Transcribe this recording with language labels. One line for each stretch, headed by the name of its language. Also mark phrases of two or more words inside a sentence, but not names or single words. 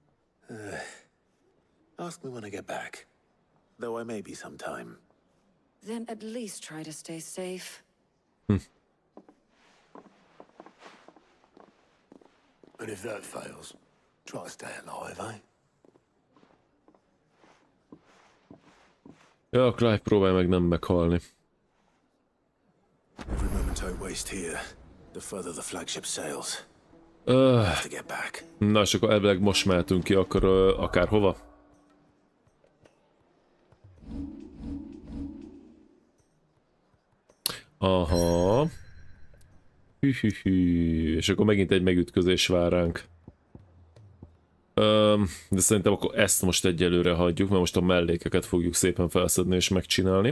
English: Ask me when I get back. Though I may be sometime. Then at least try to stay safe. And if that fails, try to stay alive, eh?
Hungarian: Ja, Clive próbálj meg nem meghalni.
English: Every moment I waste here, the further the flagship sails. I have to get back.
Hungarian: Na, és akkor elvileg most mehetünk ki, akkor akár hova. Aha. Hű. És akkor megint egy megütközés vár ránk. De szerintem akkor ezt most egyelőre hagyjuk, mert most a mellékeket fogjuk szépen felszedni és megcsinálni.